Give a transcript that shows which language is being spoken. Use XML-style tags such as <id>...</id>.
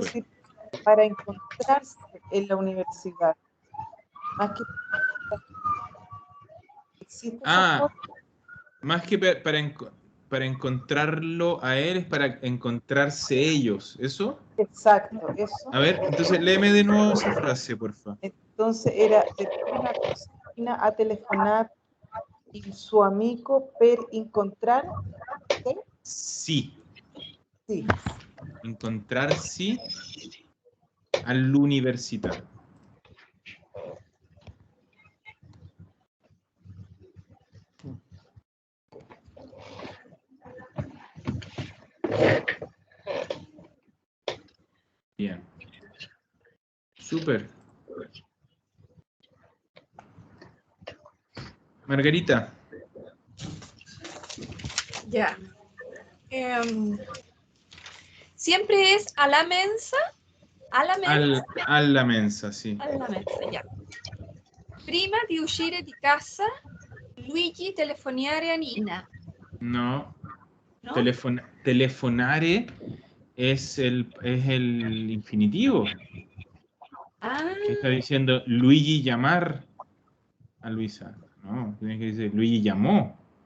<es>decir para encontrarse en la universidad, más que existe esa Ah, forma. más que para encontrarlo a él, es para encontrarse ellos. ¿Eso? Exacto, eso. A ver, entonces léeme de nuevo esa frase, por favor. Entonces era,</es> <it>per prima cosa, Nina ha telefonato il suo amico per incontrare, ¿sí?</it> <es>Sí. Sí. Encontrarse</es> <it>all'università.</it> <es>Bien. Súper. Margarita. Ya. Siempre es a la mensa. A la mensa.</es> <it>Alla mensa, sì. Alla mensa, ya. Prima di uscire di casa, Luigi telefonare a Nina.</it> <es>No. ¿No? Telefonare es el infinitivo. Ah, ¿Qué está diciendo? Luigi llamar a Luisa. No, tiene que decir Luigi llamó.</es>